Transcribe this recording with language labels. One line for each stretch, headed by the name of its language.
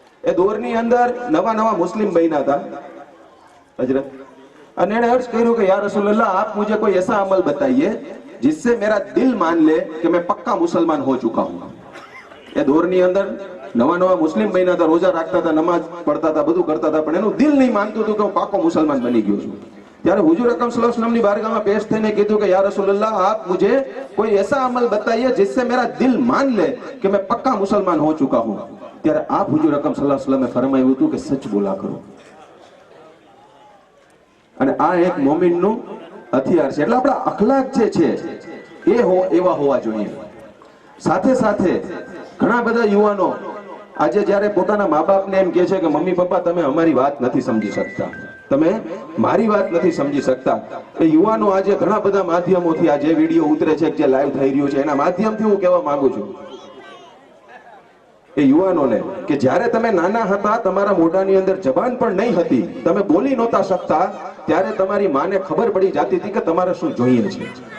Gujarati: એ દોરની અંદર નવા મુસ્લિમ બન્યા હતા હજરત, અને એને અર્જ કર્યું કે યા રસૂલલ્લાહ આપ
Hindi: મુझे कोई ऐसा अमल बताइए जिससे मेरा दिल मान ले कि मैं पक्का मुसलमान हो चुका हूं.
Gujarati: એ દોરની અંદર નવા મુસ્લિમ બન્યા હતા, રોજા રાખતા હતા, નમાજ પડતા હતા, બધું કરતા હતા, પણ એનું દિલ નહીં માનતું હતું કે હું પાકો મુસલમાન બની ગયો છું. ત્યારે હુજુર અકરમ સલ્લલ્લાહુ અલૈહિ વસલ્લમની બારગાહમાં પેશ થઈને કીધું કે યા રસૂલલ્લાહ આપ
Hindi: મુझे कोई ऐसा अमल बताइए जिससे मेरा दिल मान ले कि मैं पक्का मुसलमान हो चुका हूं.
Gujarati: ત્યારે આપ હુજુર અકરમ સલ્લલ્લાહુ અલૈહિ વસલ્લમે ફરમાવ્યું હતું કે
Hindi: સચ બોલા કરો.
Gujarati: અને આ એક મોમિનનું હથિયાર છે. એટલે આપણા અખલાક જે છે એ એવા હોવા જોઈએ. સાથે સાથે ઘણા બધા યુવાનો આજે જ્યારે પોતાના મા બાપને એમ કહે છે કે મમ્મી પપ્પા તમે અમારી વાત નથી સમજી શકતા, તમે મારી વાત નથી સમજી શકતા, એ યુવાનો આજે ઘણા બધા માધ્યમોથી આ જે વિડીયો ઉતરે છે, જે લાઈવ થઈ રહ્યું છે, એના માધ્યમથી હું કહેવા માંગુ છું એ યુવાનોને કે જ્યારે તમે નાના હતા, તમારા મોઢાની અંદર જબાન પણ નહીં હતી, તમે બોલી નહોતા શકતા, ત્યારે તમારી માને ખબર પડી જતી હતી કે તમારે શું જોઈએ છે.